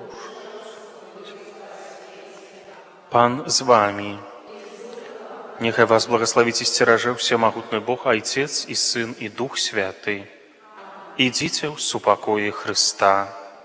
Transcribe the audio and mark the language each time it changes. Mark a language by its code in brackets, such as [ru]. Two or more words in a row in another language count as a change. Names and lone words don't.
[pl] Pan z wami. [rue] Нехай вас благословить и стеража всемогутный Бог, Отец и Сын и Дух Святый. Идите в супокое Христа.